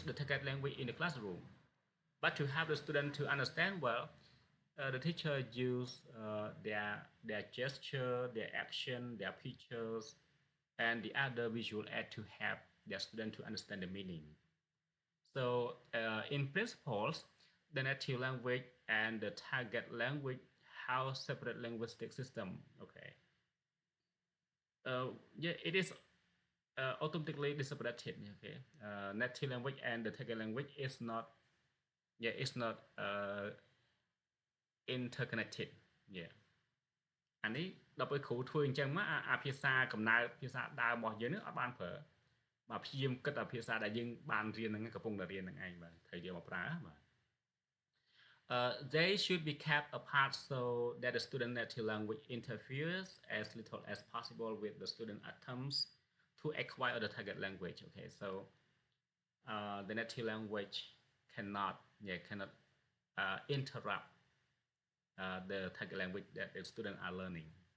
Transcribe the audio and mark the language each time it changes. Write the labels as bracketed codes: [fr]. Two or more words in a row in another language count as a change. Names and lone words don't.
[en] the target language in the classroom but to help the student to understand well the teacher use their gesture their action their pictures and the other visual aid to help their student to understand the meaning so in principles the native language and the target language have separate linguistic system okay yeah it is automatically separated okay native language and the target language is not yeah it's not interconnected yeah [km] អានេះដល់ពេលគ្រូធ្វើអញ្ចឹងមកអាភាសាកំណើតភាសាដើមរបស់យើងនឹងអត់បានប្រើបាទព្យាយាមគិតអាភាសាដែលយើងបានរៀនហ្នឹងកំពុងតែរៀនហ្នឹងឯងបាទត្រូវយកមកប្រើបាទ [en] they should be kept apart so that the student native language interferes as little as possible with the student attempts to acquire the target language okay so the native language cannot interrupt the target language that the students are learning